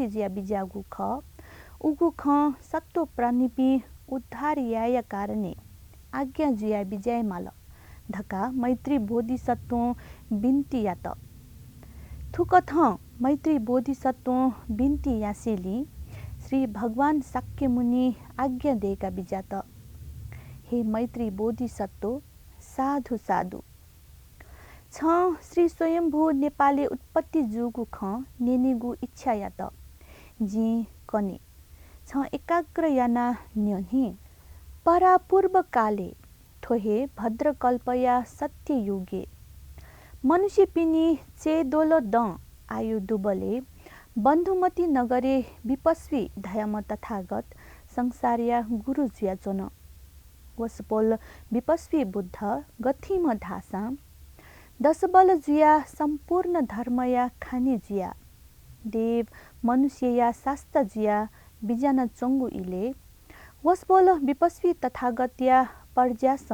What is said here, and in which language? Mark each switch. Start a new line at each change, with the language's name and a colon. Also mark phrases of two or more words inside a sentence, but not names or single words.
Newari: जिया बिजागु ख उगु ख सत्तो प्राणिपी उद्धार याय कारणे आज्ञा जिया बिजय माल धका मैत्री बोधिसत्व बिन्ती यात थुकथ मैत्री बोधिसत्व बिन्ती यासेली श्री भगवान शाक्य मुनि आज्ञा दिएका बिजात हे मैत्री बोधिसत्व साधु साधु छ श्री स्वयम्भू नेपाली उत्पत्ति जुगु ख नेनेगु इच्छा यात जी कने छ एकाग्र याना न्यहि परापूर्व काले थोहे भद्रकल्पया सत्य युगे मनुष्य पिनी चेदोलो द आयु दुबले बन्धुमती नगरे विपस्वी धयाम तथागत संसारिया गुरु जुया चोन वसपोल विपस्वी बुद्ध गथिम धासा दशबल जुया सम्पूर्ण धर्मया खाने जुया देव मनुष्यया शास्त्र जुया बिजान चोङ्गु इले वसपोल विपस्वी तथागतया पर्ज्यास